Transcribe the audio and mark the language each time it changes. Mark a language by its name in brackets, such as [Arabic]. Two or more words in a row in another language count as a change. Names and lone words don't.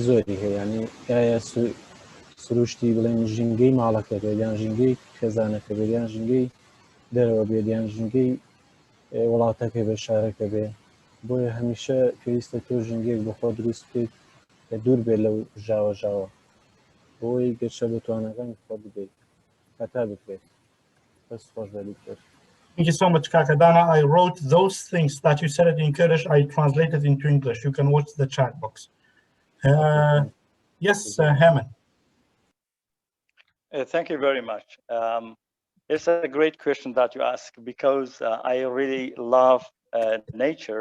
[Central Kurdish] زۆری هەیە ینی ئایا سروشتی بڵێن ژینگەی ماڵەکە بێت یان ژینگەی خێزانەکە بێت یان ژینگەی دەرەوە بێت یان ژینگەی وڵاتەکە بێ شارەکە بێ بۆیە هەمیشە پێویستە تۆ ژینگەیەک بە خۆ دروست بکەیت کە دوور بێت لەو ژاوە بۆی گەشە بەتوانەکانی خۆ بدەیت هەتا بکرێت بەس خۆش بەبیت کرد. [English] Thank you so much, Kakadana. I wrote those things that you said in Kurdish. I translated into English. You can watch the chat box. Yes, Hammond. Thank you very much. It's a great question that you ask because I really love nature.